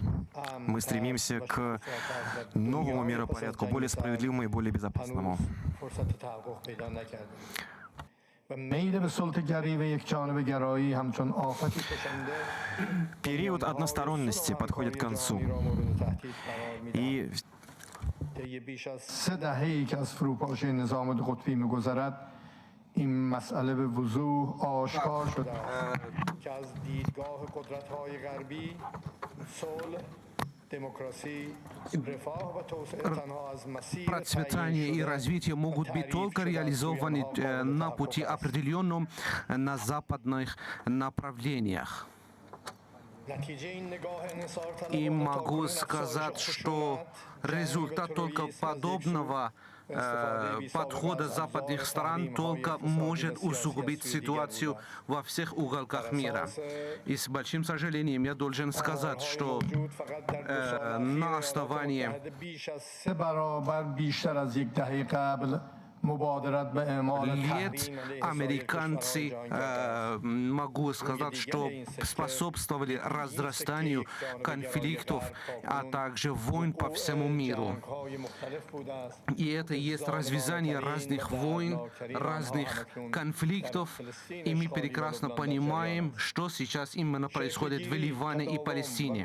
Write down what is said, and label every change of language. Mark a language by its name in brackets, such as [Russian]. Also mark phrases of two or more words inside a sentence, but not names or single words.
[Russian] Мы стремимся к новому миропорядку, более справедливому и более безопасному. Период односторонности подходит к концу. И [Persian] این مسئله به وضوح آشکار شده که از دیدگاه قدرت‌های غربی صلح [Russian] Процветание и развитие могут быть только реализованы на пути определенном на западных направлениях. И могу сказать, что результат только подобного подхода западных стран только может усугубить ситуацию во всех уголках мира. И с большим сожалением я должен сказать, что на основании [Persian] مبادرت به اعمال [Russian] лет [Persian] تحریم علیه [Russian] американцы, могу сказать, что способствовали разрастанию конфликтов, а также войн по всему миру. И это есть развязание разных войн, разных конфликтов, и мы прекрасно понимаем, что сейчас именно происходит в Ливане и Палестине.